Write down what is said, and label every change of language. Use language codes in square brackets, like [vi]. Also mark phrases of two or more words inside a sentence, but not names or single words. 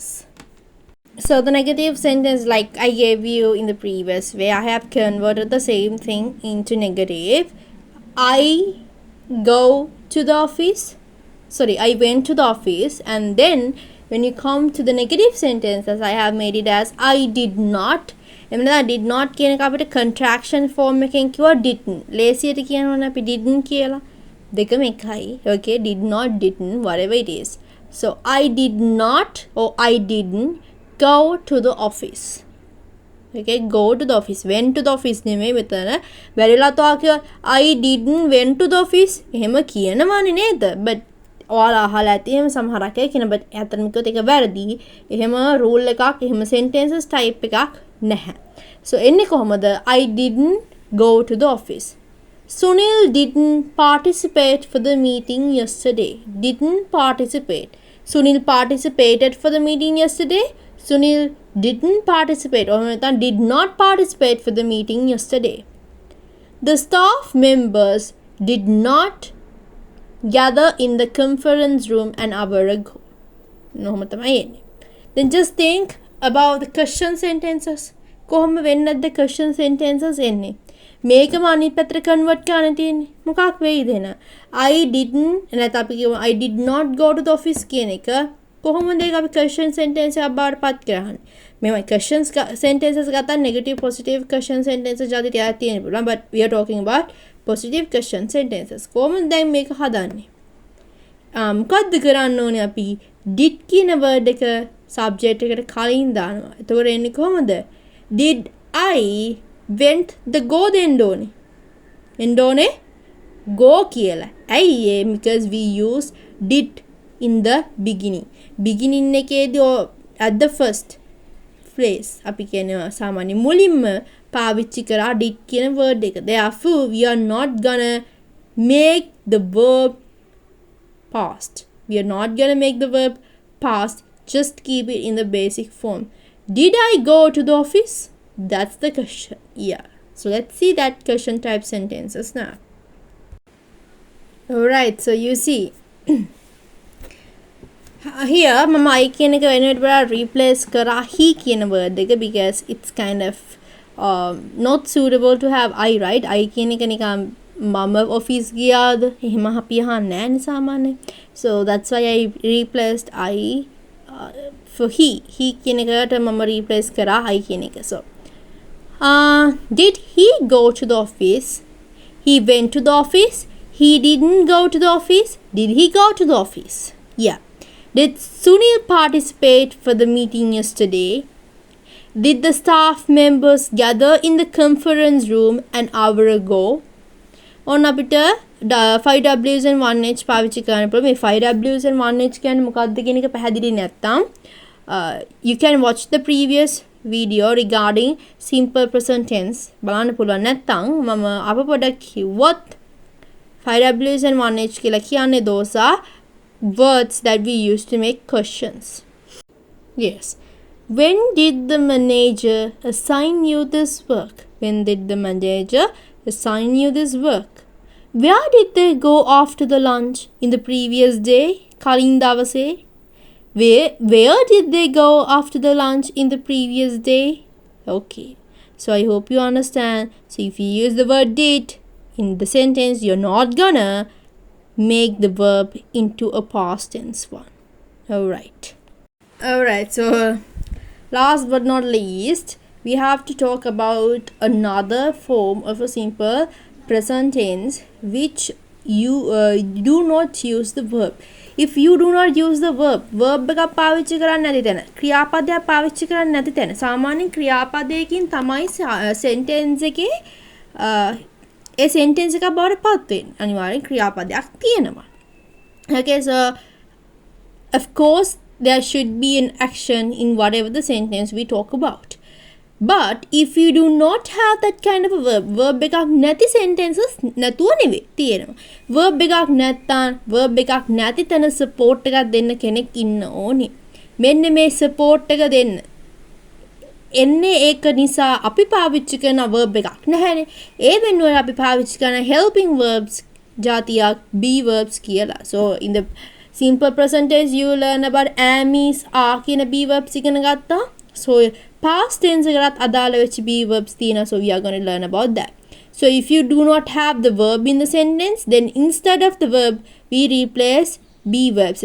[en] So the negative sentence, like I gave you in the previous way, I have converted the same thing into negative. I go to the office. I went to the office, and then when you come to the negative sentences, I have made it as I did not. [si] එමෙන්න [en] did not [si] කියන එක අපිට [en] contraction form [si] එකෙන් කිව්වා didn't. ලේසියට කියනවනේ අපි didn't කියලා. දෙකම එකයි. [en] Okay, did not, didn't, whatever it is. So I did not or I didn't go to the office. Okay, go to the office. Went to the office [si] නෙමෙයි මෙතන. බැරිලා තෝ කිය [en] I didn't went to the office. [si] එහෙම කියනවනේ නේද? But ඔයාලා අහලා ඇති එහෙම සමහරක් අය කියන but ඇත්තටම කිව්වොත් ඒක වැරදි. එහෙම rule එකක්, එහෙම [en] sentences type [si] එකක් නැහැ. So එන්නේ කොහමද? [en] I didn't go to the office. Sunil didn't participate for the meeting yesterday. Didn't participate. Sunil participated for the meeting yesterday. Sunil didn't participate or did not participate for the meeting yesterday. The staff members did not gather in the conference room an hour ago. Then just think about the question sentences. [si] කොහොම වෙන්නද [en] question sentences [si] එන්නේ? මේකම අනිත් පැත්තට convert කරන්න තියෙන්නේ. මොකක් වෙයිද එන? [en] I didn't [si] නැත්නම් අපි කියමු [en] I did not go to the office [si] කියන එක කොහොමද ඒක අපි [en] question sentence [si] එකක් බවට පත් කරන්නේ? මේ [en] question sentences [si] ගත්තා [en] negative positive question sentences [si] ජාති තියා තියෙන්න පුළුවන්. [en] But we are talking about positive question sentences. [si] කොහොමද දැන් මේක හදන්නේ? මොකද්ද කරන්න ඕනේ අපි? did කියන word එක subject එකට කලින් දානවා. එතකොට එන්නේ කොහොමද? [en] Did I went the go [si] දෙන්න ඕනේ. එන්න ඕනේ go කියලා. ඇයි ඒ? [en] Because we use did in the beginning. [si] Beginning එකේදී [en] at the first phrase [si] අපි කියනවා සාමාන්‍ය මුලින්ම පාවිච්චි කරා did කියන word එක. [en] Therefore we are not gonna make the verb past. We are not gonna make the verb past. Just keep it in the basic form. Did I go to the office? That's the question. Yeah. So let's see that question type sentences now. Alright, so you see here mama I [si] කියන එක වෙනුවට වඩා [en] replace කරා he කියන word එක because it's kind of not suitable to have I, right? [si] I කියන එක නිකන් මම office ගියාද එහෙම අපි අහන්නේ නැහැ නේ සාමාන්‍යයෙන්. [en] So that's why I replaced I for he [si] කියන එකට මම [en] replace කරා I [si] කියන එක. [en] So did he go to the office? He went to the office. He didn't go to the office. Did he go to the office? Yeah. Did Sunil participate for the meeting yesterday? Did the staff members gather in the conference room an hour ago? [si] On අපිට [en] 5Ws and 1H [si] පාවිච්චි කරන්න පුළුවන්. [en] මේ 5Ws and 1H [si] කියන්නේ මොකක්ද කියන එක පැහැදිලි නැත්නම් [en] you can watch the previous video regarding simple present tense [si] බලන්න පුළුවන්. නැත්නම් මම අප පොඩක් කිව්වොත් [en] 5Ws and 1H [si] කියලා කියන්නේ [en] those are words that we use to make questions. Yes. When did the manager assign you this work? When did the manager assign you this work? Where did they go after the lunch in the previous day? [si] කලින් දවසේ. [en] Where did they go after the lunch in the previous day? Okay. So I hope you understand. So if you use the word did in the sentence, you're not gonna make the verb into a past tense one. Alright, so last but not least, we have to talk about another form of a simple present tense which you do not use the verb. If you do not use the verb [si] එකක් පාවිච්චි කරන්නේ නැති තැන, ක්‍රියාපදයක් පාවිච්චි කරන්නේ නැති තැන, සාමාන්‍යයෙන් ක්‍රියාපදයකින් තමයි sentence එකේ ඒ sentence එක බවට පත් වෙන්නේ. අනිවාර්යෙන් ක්‍රියාපදයක් තියෙනවා. [en] Okay, so of course there should be an action in whatever the sentence we talk about. But if you do not have that kind of a verb [si] එකක් නැති [en] sentences [si] නැතුව නෙවෙයි තියෙනවා. verb එකක් නැත්තම් verb එකක් නැති තැන support එකක් දෙන්න කෙනෙක් ඉන්න ඕනේ. මෙන්න මේ support එක දෙන්න එන්නේ ඒක නිසා අපි පාවිච්චි කරන verb එකක් නැහැනේ. ඒ වෙනුවට අපි පාවිච්චි කරන [en] helping verbs [si] ජාතියක් [en] be verbs [si] කියලා. [en] So in the simple present tense you learn about am, is, are කියන be verbs [si] ඉගෙන ගත්තා. So [en] past tense [si] එකකට අදාළ වෙච්ච [en] be verbs [si] තියෙනවා. [en] So we are going to learn about that. So if you do not have the verb in the sentence, then instead of the verb we replace be verbs.